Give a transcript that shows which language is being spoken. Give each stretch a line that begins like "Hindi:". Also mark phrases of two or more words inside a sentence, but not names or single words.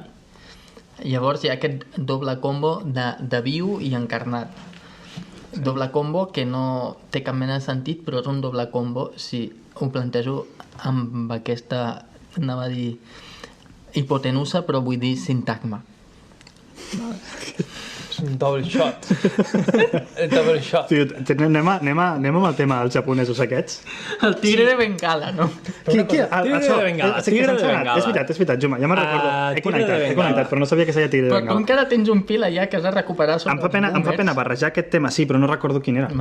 Catalan: Llavors hi ha aquest doble combo de viu i encarnat. Doble combo que no té cap mena de sentit, però és un doble combo si ho plantejo amb aquesta, anava a dir, hipotenusa, però vull dir sintagma. És un
English: double shot.
Catalan: Un
English: double shot.
Catalan: Tio, anem amb el tema dels japonesos aquests. El tigre de Bengala, no? Tigre de Bengala. És veritat, Juma, ja me'n recordo. He connectat, però no sabia que seia tigre de Però tu Bengala. encara tens un pil allà que has de recuperar sobre Em fa pena barrejar aquest tema, sí, però no recordo quin era.